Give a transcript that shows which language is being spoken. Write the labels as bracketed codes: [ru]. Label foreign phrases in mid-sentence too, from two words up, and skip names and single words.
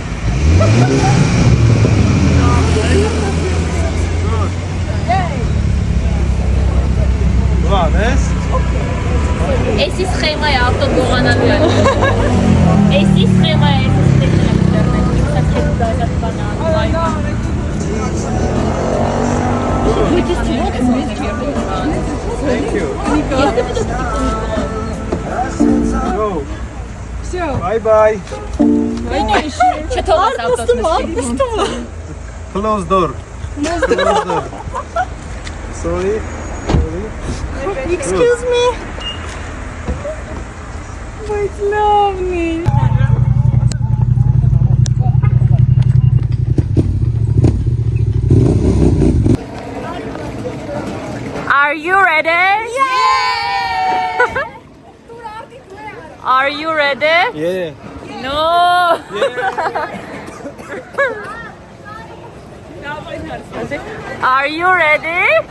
[hy] Վանես։ Էսի սխեմա է ավտոգողանալու Էսի սխեմա է [en] Thank you. Go. Bye bye. [hy] Չթողես ավտոս [en] Close door. Close door. Sorry. Excuse me. [hy] Բայց լավն է։ [en] Are you ready? Yeah! Are you ready? Yeah. No! Are you ready?